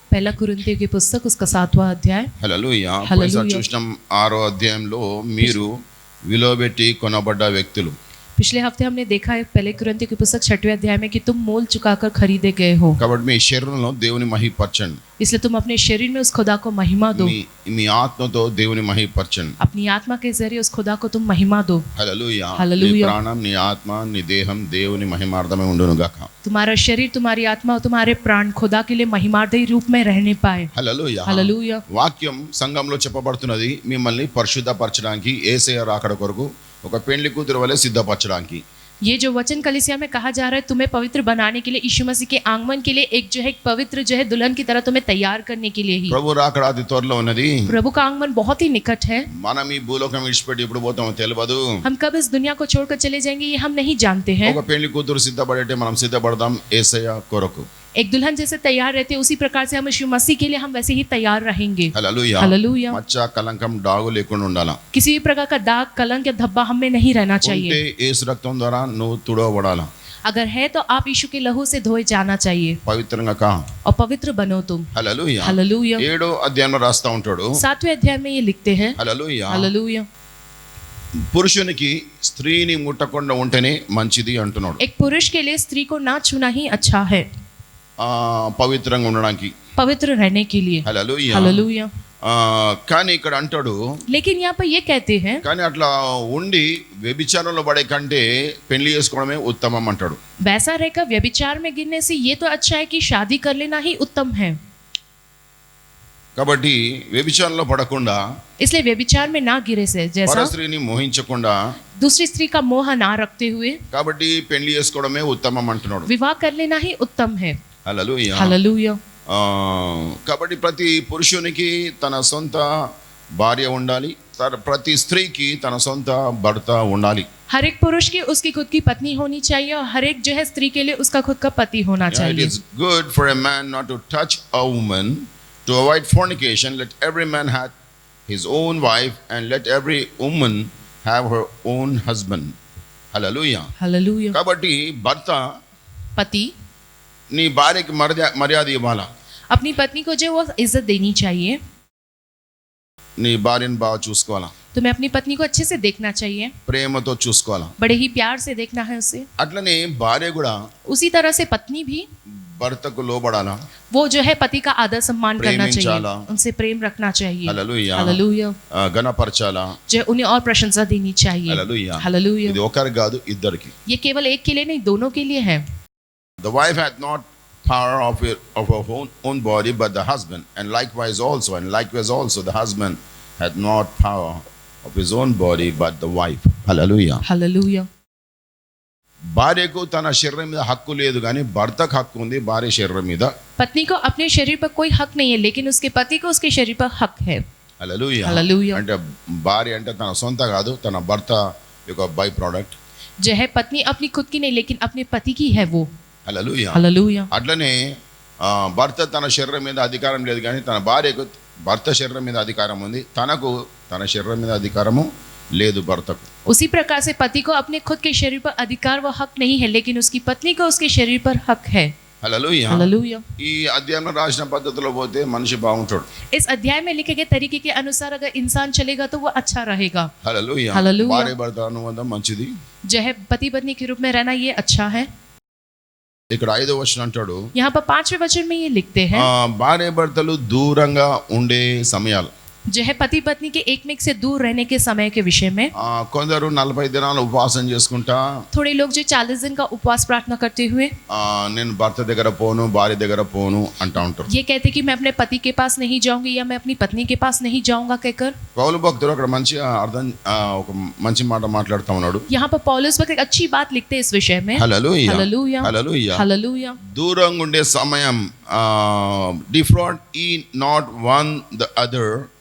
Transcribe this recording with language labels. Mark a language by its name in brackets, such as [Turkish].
[Hindi] पहला कुरिन्थियों की पुस्तक उसका 7वां अध्याय। [Telugu] హల్లెలూయా. హల్లెలూయా. పోయినసారి చూసినాం 6వ అధ్యాయంలో మీరు విలువబెట్టి కొనబడ్డ వ్యక్తులు. [Hindi] पिछले हफ्ते हमने देखा है पहले कुरिन्थियों की पुस्तक 6वें अध्याय में कि तुम मोल चुकाकर खरीदे गए हो, [Telugu] కాబట్టి మీ శరీరంలో దేవుని మహిమపరచండి. [Hindi] इसलिए तुम अपने शरीर में उस खुदा को महिमा दो, [Telugu] మీ ఆత్మతో దేవుని మహిమపరచండి. [Hindi] अपनी आत्मा के जरिए उस खुदा को तुम महिमा दो। [Telugu] హల్లెలూయా. నీ హల్లెలూయా. ప్రాణం, నీ ఆత్మ, నీ దేహం దేవుని మహిమార్థమై ఉండును గాక. [Hindi] तुम्हारा शरीर, तुम्हारी आत्मा और तुम्हारे प्राण खुदा के लिए महिमार्थी रूप में रहने पाए। [Telugu] హల్లెలూయా. [Hindi] हालेलुया। [Telugu] వాక్యం సంఘంలో చెప్పబడుతున్నది మిమ్మల్ని పరిశుద్ధపరచడానికి, యేసయ్య రాకడ కొరకు ఒక పెండ్లి కూతురు వలె సిద్ధపరచడానికి. [Hindi] ये जो वचन कलीसिया में कहा जा रहा है तुम्हें पवित्र बनाने के लिए, यीशु मसीह के आगमन के लिए, एक जो है एक पवित्र जो है दुल्हन की तरह तुम्हें तैयार करने के लिए ही। [Telugu] ప్రభు రాకడ అతి త్వరలో ఉన్నది. [Hindi] प्रभु का आगमन बहुत ही निकट है। [Telugu] మనం ఈ భూలోకం విడిచిపెట్టి ఎప్పుడు పోతామో తెలియదు. [Hindi] हम कब इस दुनिया को छोड़कर चले जाएंगे ये हम नहीं जानते हैं। [Telugu] ఒక పెండ్లి కూతురు సిద్ధపడేటే మనం సిద్ధపడదాం యేసయ్య కొరకు. [Hindi] एक दुल्हन जैसे तैयार रहते हैं उसी प्रकार से हम यीशु मसीह के लिए हम वैसे ही तैयार रहेंगे। [Telugu] హల్లెలూయా. [Hindi] हालेलुया। [Telugu] మచ్చ కలంకం డాగు లేకుండా ఉండాలా. [Hindi] किसी भी प्रकार का दाग, कलंक या धब्बा हम में नहीं रहना [Telugu] ఉంటే [Hindi] चाहिए। [Telugu] యేసు రక్తం ద్వారా నువ్వు తుడవబడాలా. [Hindi] अगर है तो आप यीशु के लहू से धोए जाना चाहिए [Telugu] పవిత్రంగా కా. [Hindi] और पवित्र बनो तुम। [Telugu] హల్లెలూయా. [Hindi] हालेलुया। [Telugu] 7వ అధ్యాయంలో రాస్తా ఉంటాడు. [Hindi] 7वें अध्याय में ये लिखते हैं। [Telugu] హల్లెలూయా. [Hindi] हालेलुया। [Telugu] పురుషునికి స్త్రీని ముట్టకుండా ఉంటేనే మంచిది అంటున్నాడు. [Hindi] एक पुरुष के लिए स्त्री को ना छूना ही अच्छा है, [Telugu] పవిత్రంగా ఉండడానికి. [Hindi] पवित्र रहने के लिए। [Telugu] హల్లెలూయా. [Hindi] हालेलुया। [Telugu] కానీ ఇక్కడ అంటాడు, [Hindi] लेकिन यहाँ पर ये कहते हैं [Telugu] కానీ అట్లా ఉండి వ్యభిచారంలో పడే కంటే పెళ్లి చేసుకోవడమే ఉత్తమం అంటాడు. [Hindi] वैसा रहकर व्यभिचार में गिरने से ये तो अच्छा है कि शादी कर लेना ही उत्तम है। [Telugu] కాబట్టి వ్యభిచారంలో పడకుండా, [Hindi] इसलिए व्यभिचार में ना गिरे से जैसा [Telugu] పరస్త్రీని మోహించకుండా, [Hindi] दूसरी स्त्री का मोह ना रखते हुए [Telugu] కాబట్టి పెళ్లి చేసుకోవడమే ఉత్తమం అంటున్నాడు. [Hindi] विवाह कर लेना ही उत्तम है। [Telugu] హల్లెలూయా. [Hindi] हालेलुया। [Telugu] కాబట్టి ప్రతి పురుషునికి తన సొంత భార్య ఉండాలి, ప్రతి స్త్రీకి తన సొంత భర్త ఉండాలి. [Hindi] हर एक पुरुष की उसकी खुद की पत्नी होनी चाहिए और हर एक जो है स्त्री के लिए उसका खुद का पति होना [English] It [Hindi] चाहिए। [English] is good for a man not to touch a woman, to avoid fornication. Let every man have his own wife and let every woman have her own husband. Hallelujah. [Hindi] Hallelujah. [Telugu] కాబట్టి భర్త [Hindi] पति [Telugu] నీ భార్యకి మర్యాద ఇవ్వాలా. [Hindi] अपनी पत्नी को जो वो इज्जत देनी चाहिए। [Telugu] నీ భార్యను బాగా చూసుకోవాలా. [Hindi] तुम्हें अपनी पत्नी को अच्छे से देखना चाहिए, [Telugu] ప్రేమతో చూసుకోవాలా. [Hindi] बड़े ही प्यार से देखना है उसे। [Telugu] అట్లనే భార్య కూడా [Hindi] उसी तरह से पत्नी भी [Telugu] భర్తకు లోబడాలా. [Hindi] वो जो है पति का आदर सम्मान करना [Telugu] प्रेमिंचाला। [Hindi] चाहिए, उनसे प्रेम रखना चाहिए। [Telugu] హల్లెలూయా. [Hindi] हालेलुया। [Telugu] ఘనపరచాలా. [Hindi] जो उन्हें और प्रशंसा देनी चाहिए। [Telugu] హల్లెలూయా. [Hindi] हालेलुया। [Telugu] ఇది ఒకరికి కాదు, ఇద్దరికి. [Hindi] ये केवल एक के लिए नहीं, दोनों के लिए है। [English] The wife hath not power of her own body, but the husband, and likewise also the husband hath not power of his own body, but the wife. Hallelujah. [Hindi] Hallelujah. [Telugu] భార్యకు తన శరీరం మీద హక్కు లేదు, కానీ భర్తకు హక్కు ఉంది భార్య శరీరం మీద. [Hindi] पत्नी को अपने शरीर पर कोई हक नहीं है, लेकिन उसके पति को उसके शरीर पर हक है। [English] Hallelujah. Hallelujah. [Telugu] అంటే భార్య అంటే తన సొంత కాదు, తన భర్త యొక్క బై ప్రోడక్ట్. [Hindi] जो है पत्नी अपनी खुद की नहीं, लेकिन अपने पति की है वो। [English] Hallelujah. [Hindi] हालेलुया। [Telugu] అట్లనే భర్త తన శరీరం మీద అధికారం లేదు, కానీ తన భార్యకు భర్త శరీరం మీద అధికారం ఉంది, తనకు తన శరీరం మీద అధికారము లేదు భర్తకు. [Hindi] उसी प्रकार से पति को अपने खुद के शरीर पर अधिकार व हक नहीं है, लेकिन उसकी पत्नी को उसके शरीर पर हक है। [Telugu] హల్లెలూయా. [Hindi] हालेलुया। [Telugu] ఈ అధ్యాయంలో రాసిన పద్ధతిలో పోతే మనిషి బాగుంటాడు. [Hindi] इस अध्याय में लिखे गए तरीके के अनुसार अगर इंसान चलेगा तो वो अच्छा रहेगा। [Telugu] హల్లెలూయా. హల్లెలూయా. భార్య భర్త అనుబంధం మంచిది. [Hindi] जो है पति पत्नी के रूप में रहना ये अच्छा है। [Telugu] ఇక్కడ 5వ వచనం అంటాడు, [Hindi] यहाँ पर 5वें वचन में ये लिखते हैं [Telugu] భార్య భర్తలు దూరంగా ఉండే సమయాలు. [Hindi] जो है पति पत्नी के एक में से दूर रहने के समय के विषय में। [Telugu] కొందరు 40 దినాలు ఉపవాసం చేసుకుంటా, [Hindi] थोड़े लोग जो 40 दिन का उपवास प्रार्थना करते हुए [Telugu] నేను భర్త దగ్గర పోను భార్య దగ్గర పోను అంటా ఉంటారు. [Hindi] ये कहते कि मैं अपने पति के पास नहीं जाऊंगी या मैं अपनी पत्नी के पास नहीं जाऊंगा कहकर। [Telugu] పౌలు భక్తుడు అక్కడ మంచి అర్థం ఒక మంచి మాట మాట్లాడుతూ ఉన్నాడు. [Hindi] यहाँ पर पौलुस वक्त एक अच्छी बात लिखते हैं इस विषय में। [Telugu] హల్లెలూయా. [Hindi] हालेलुया। [Telugu] హల్లెలూయా. [Hindi] हालेलुया। [Telugu] దూరంగా ఉండే సమయం, [English] డిఫ్రాడ్ ఈ not one the other